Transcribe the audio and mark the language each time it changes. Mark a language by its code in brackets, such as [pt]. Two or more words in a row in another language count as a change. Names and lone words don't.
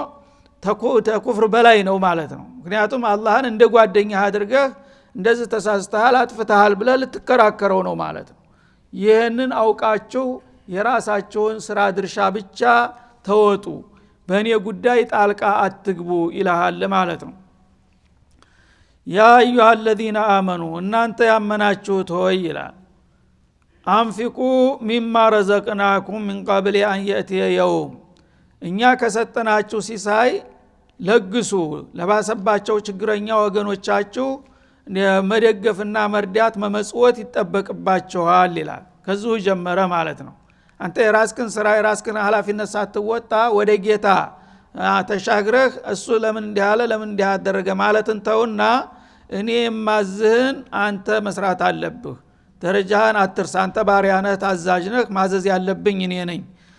[am] ተኩፍር በላይ ነው ማለት ነው። ምክንያቱም አላህን እንደ ጓደኛ አድርገህ እንደዚህ ተሳስተሃል አጥፍተሃል ብለህ ልትከራከረው ነው ማለት ነው። ይሄንን አውቃችሁ የራሳችሁን ስራ ድርሻ ብቻ ተወጡ፣ በእኔ ጉዳይ ጣልቃ አትግቡ ይልሃል ማለት ነው። [ar] يا أيها الذين آمنوا [am] እናንተ ያመናችሁት ሆይ ይላል [ar] أنفقوا مما رزقناكم من قبل أن يأتي يوم [am] እኛ ከሰጠናችሁ ሲሳይ ለግሱ፣ ለባሰባቸው ችግረኛ ወገኖቻችሁ መደገፍና መርዳት መመጽወት ይጠበቅባችኋል ይላል። ከዚሁ ጀመረ ማለት ነው። አንተ የራስክን ስራ የራስክን ኃላፊነት ሳትወጣ ወደ ጌታ ተሻግረህ እሱ ለምን እንዲህ አለ ለምን እንዲህ አደረገ ማለትን ተውና እኔ ማዝህን አንተ መስራት አለብህ። ደረጃህን አትርሳ። አንተ ባሪያ ነህ፣ ታዛዥ ነህ፣ ማዘዝ ያለብኝ እኔ ነኝ።